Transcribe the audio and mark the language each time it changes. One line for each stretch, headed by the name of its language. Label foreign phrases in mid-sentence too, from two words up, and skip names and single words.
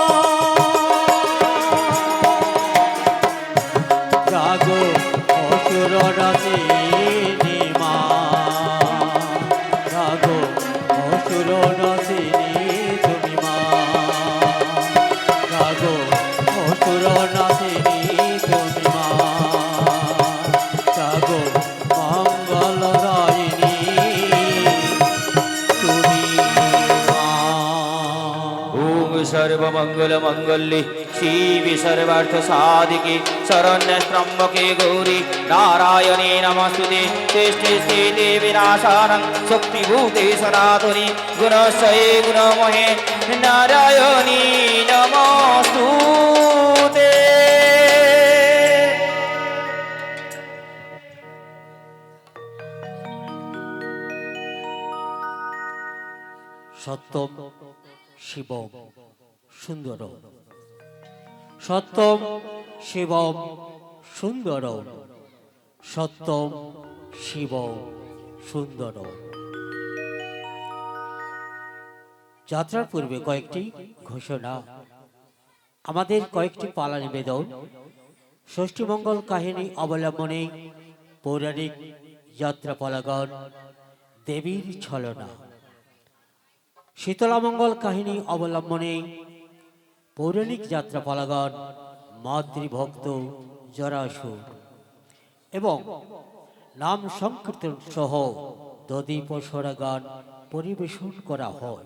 Bangla: জাগো অসুর নাশিনী মা, জাগো অসুর নাশিনী তুমি মা, জাগো অসুর নাশিনী তুমি মা, জাগো মঙ্গলদায়িনী তুমি মা।
Sanskrit: ওম সর্বমঙ্গল মঙ্গলে শিবে সর্বার্থ সাধিকে শরণ্যে ত্র্যম্বকে গৌরী নারায়ণে নমস্তুতে। শ্রেষ্ঠে স্থিতে বিনাশানং শক্তিভূতে সনাতনী গুণশ্রয়ে গুণমহে নারায়ণী নমস্তুতে। সত্যম শিবম সুন্দরম, সত্যম শিবম সুন্দরম, সত্যম শিবম সুন্দরম।
Bangla: যাত্রার পূর্বে কয়েকটি ঘোষণা। আমাদের কয়েকটি পালা নিবেদন ষষ্ঠীমঙ্গল কাহিনী অবলম্বনে পৌরাণিক যাত্রাপালাগণ দেবীর ছলনা, শীতলামঙ্গল কাহিনী অবলম্বনে পৌরাণিক যাত্রাপালাগণ মাতৃভক্ত জরাসুর এবং নাম সংকীর্তন সহ দদীপ গান পরিবেশন করা হয়।